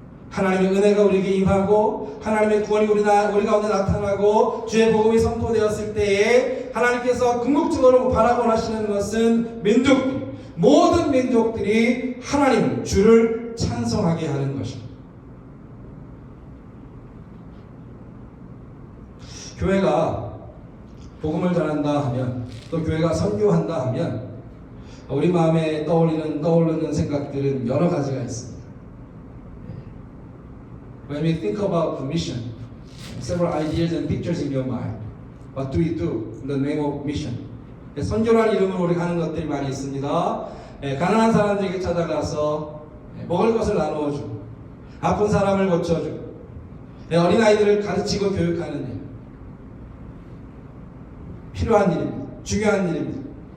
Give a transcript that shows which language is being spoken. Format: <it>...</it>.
<ko>하나님의 은혜가 우리에게 임하고 하나님의 구원이 우리 가운데 나타나고 주의 복음이 선포되었을 때에 하나님께서 궁극적으로 바라고 하시는 것은 모든 민족들이 하나님 주를 찬송하게 하는 것입니다. 교회가 복음을 전한다 하면, 또 교회가 선교한다 하면 우리 마음에 떠오르는 생각들은 여러 가지가 있습니다.</ko> <en>When we think about the mission, several ideas and pictures in your mind. What do we do in the name of mission?</en> <ko>선교라는 이름으로 우리가 하는 것들이 많이 있습니다. 가난한 사람들에게 찾아가서 먹을 것을 나누어주고, 아픈 사람을 고쳐주고, 어린아이들을 가르치고 교육하는 일. 필요한 일입니다. 중요한 일입니다.</ko>